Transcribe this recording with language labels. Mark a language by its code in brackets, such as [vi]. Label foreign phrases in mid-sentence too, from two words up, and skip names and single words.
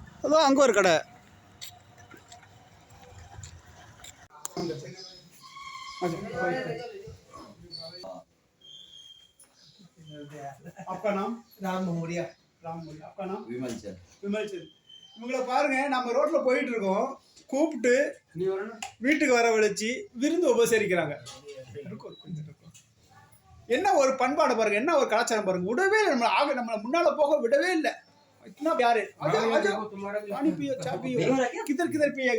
[ta] அதோ அங்கே ஒரு கடை. [hi] आपका नाम? राम मोरिया। राम मोरिया। आपका नाम? विमल चंद। विमल चंद. [ta] இவங்களை பாருங்க, நம்ம ரோட்ல போயிட்டு இருக்கோம், கூப்பிட்டு நீ வரணும். வீட்டுக்கு வரவழைச்சி விருந்து உபசரிக்கிறாங்க. என்ன ஒரு பண்பாடு பாருங்க, என்ன ஒரு கலாச்சாரம் பாருங்க. விடவே இல்லை, நம்மளை முன்னால போக விடவே இல்லை. [hi] इतना प्यारे पानी पियो, चाय पियो, किधर किधर पिएगा?